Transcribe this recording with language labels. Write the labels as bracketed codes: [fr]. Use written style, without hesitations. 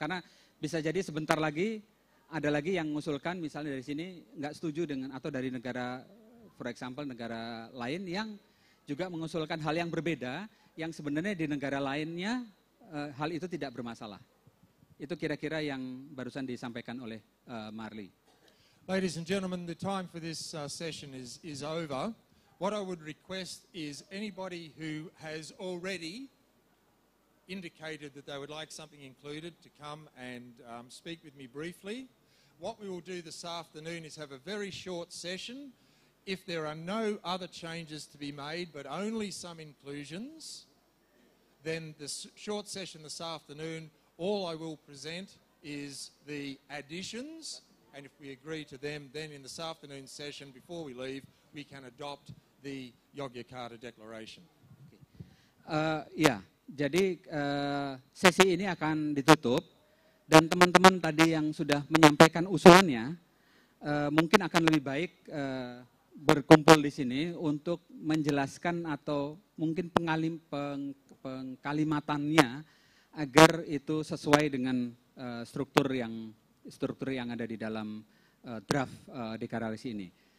[id] Karena bisa jadi sebentar lagi ada lagi yang mengusulkan misalnya dari sini nggak setuju dengan, atau dari negara, [en] for example [id] negara lain yang juga mengusulkan hal yang berbeda, yang sebenarnya di negara lainnya hal itu tidak bermasalah. Itu kira-kira yang barusan disampaikan oleh Marley. [en] Ladies and gentlemen, the time for this session is over. what I would request is anybody who has already indicated that they would like something included to come and speak with me briefly. What we will do this afternoon is have a very short session. If there are no other changes to be made, but only some inclusions, then the short session this afternoon, all I will present is the additions, and if we agree to them, then in this afternoon session, before we leave, we can adopt the Yogyakarta Declaration. [id] Ya, jadi sesi ini akan ditutup, dan teman-teman tadi yang sudah menyampaikan usulannya, mungkin akan lebih baik berkumpul di sini untuk menjelaskan atau mungkin pengkalimatannya agar itu sesuai dengan struktur yang ada di dalam draft deklarasi ini.